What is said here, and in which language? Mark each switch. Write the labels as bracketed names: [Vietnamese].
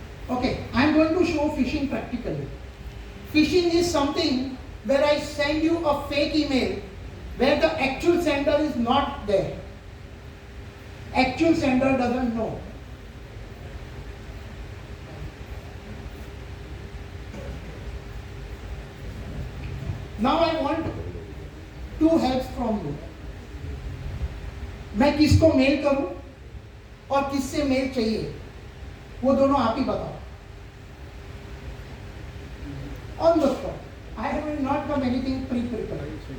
[English] Okay, I'm going to show phishing practically. Phishing is something where I send you a fake email where the actual sender is not there. Actual sender doesn't know. Now I want two helps from you. [Hindi] मैं किसको mail करूं और किससे mail चाहिए वो दोनों आप ही बताओ. [English] On the spot. I have not done anything pre-prepared.